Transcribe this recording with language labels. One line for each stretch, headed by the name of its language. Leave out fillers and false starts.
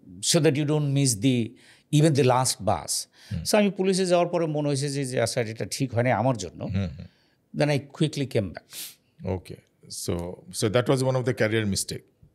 English: So that you don't miss even the last bus.
Bangla: So আমি পুলিশে যাওয়ার পরে মনে হয়েছে যে আচ্ছা এটা ঠিক হয়নি আমার জন্য।
English: Then I quickly came back. Okay. So that was one of the career mistake.